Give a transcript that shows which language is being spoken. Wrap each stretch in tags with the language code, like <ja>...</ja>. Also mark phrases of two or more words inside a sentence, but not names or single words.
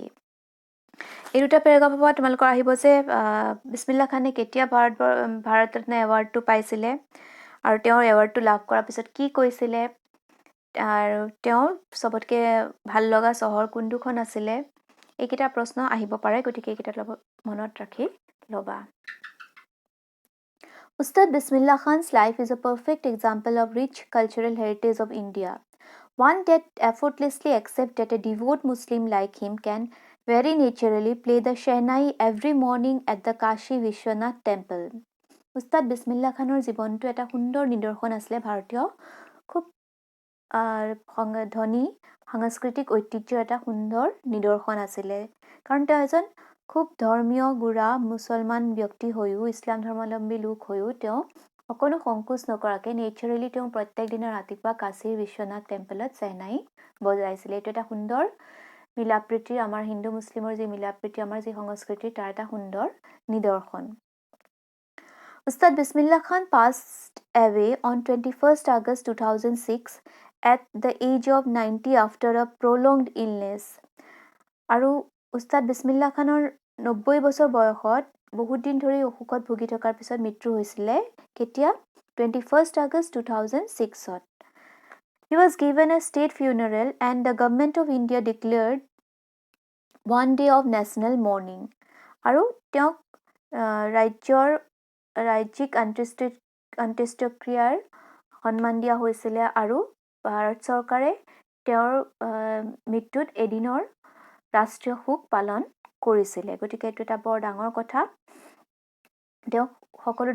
<as>এই দুটা পেৰাগ্ৰাফৰ পৰা তোমালোকৰ আহিব যে বিছমিল্লা খানে কেতিয়া ভাৰত ৰত্ন এৱাৰ্ডটো পাইছিলে আৰু তেওঁৰ এৱাৰ্ডটো লাভ কৰাৰ পিছত কি কৈছিলে, আৰু তেওঁৰ চবতকৈ ভাল লগা চহৰ কোনটোখন আছিলে, এইকেইটা প্ৰশ্ন আহিব পাৰে। গতিকে এইকেইটা মনত ৰাখি ল'বা।</as> <en>Ustad Bismillah Khan's life is a perfect example of rich cultural heritage of India. One that effortlessly accepts that a devout Muslim like him can very naturally play the Shehnai every morning at the Kashi Vishwanath temple.</en> <as>Ustad Bismillah Khanor জীৱনটো এটা সুন্দৰ নিদৰ্শন আছিলে ভাৰতীয় খুব ধনী সাংস্কৃতিক ঐতিহ্যৰ এটা সুন্দৰ নিদৰ্শন আছিলে কাৰণ তেওঁ এজন খুব ধৰ্মীয় গুৰা মুছলমান ব্যক্তি হৈও ইছলাম ধৰ্মাৱলম্বী লোক হৈও তেওঁ অকণো সংকোচ নকৰাকৈ নেচাৰেলি তেওঁ প্ৰত্যেক দিনা ৰাতিপুৱা কাশীৰ বিশ্বনাথ টেম্পলত চেহনাই বজাইছিলে এইটো এটা সুন্দৰ মিলাপ্ৰীতিৰ আমাৰ হিন্দু মুছলিমৰ যি মিলাপ্ৰীতি আমাৰ যি সংস্কৃতিৰ তাৰ এটা সুন্দৰ নিদৰ্শন</as> <en>Ustad Bismillah Khan passed away on 21st August 2006 at the age of 90 after a prolonged illness</en> <as>আৰু উস্তাদ বিছমিল্লা খানৰ 90 বছৰ বয়সত বহুত দিন ধৰি অসুখত ভুগি থকাৰ পিছত মৃত্যু হৈছিলে কেতিয়া</as> <en>21st August 2006 He was given a state funeral and the government of India declared one day of national mourning</en> <as>আৰু তেওঁক ৰাজ্যিক অন্ত্যেষ্টিক্ৰিয়াৰ সন্মান দিয়া হৈছিলে আৰু ভাৰত চৰকাৰে তেওঁৰ মৃত্যুত এদিনৰ ৰাষ্ট্ৰীয় শোক পালন কৰিছিলে গতিকে এইটো এটা বৰ ডাঙৰ কথা তেওঁক সকলো</as>